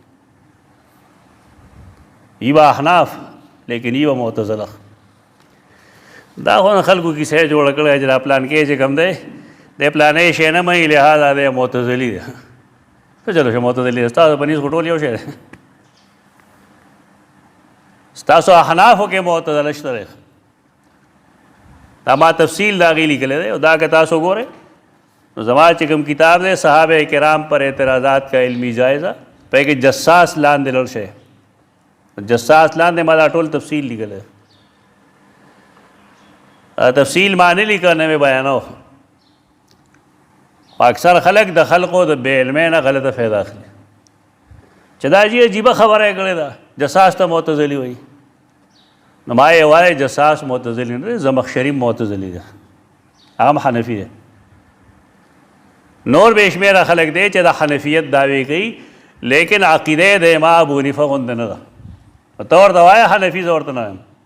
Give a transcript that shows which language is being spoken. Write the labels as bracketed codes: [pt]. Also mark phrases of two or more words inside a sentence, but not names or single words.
[ps] ای به احناف لیکن ای به معتزله دا خو خلکو کیسه جوړ کړی چې دا پلان کې چې کم دی د پلانې شی نه مني لحاظه دی معتزلي دی چلو شه معتزلي دی ستاسو په نسبت ټول یو شی دی ستاسو احنافو کې معتزله شته دی دا ما تفصیل د هغې لیکلی دی او دا که تاسو ګورئ نو زما چې کوم کتاب دی صحابه کرام پر اعتراضات کا علمی جائزہ په کې جساس لاندې لړ شی جساس لاندې ما دا ټول تفصیل لیکلی تفصیل ما نه لیکه نه مې بیانو اکثر خلق د خلقو د بې علمۍ نه غلطه فایده اخلي چې دا جی عجیبه خبره یې کړې ده جساس ته معتزلي وایي نو ما یې وایي جساس معتزلي نه دی زمخشري معتزلي ده هغه هم حنفي دی نور بے شمیره خلق دی چې د حنفیت دعوی کوي لیکن عقیده د امام ابو حنیفه غوندې نه ده ته ورته وایه حنفي زه ورته نه یم